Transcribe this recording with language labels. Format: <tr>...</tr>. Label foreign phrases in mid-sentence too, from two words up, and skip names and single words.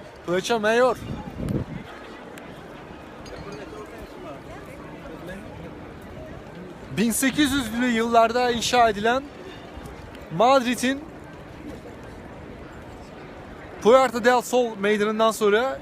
<tr>Plaça Mayor. ...1800'lü yıllarda inşa edilen... ...Madrid'in... ...Puerta del Sol meydanından sonra...</tr>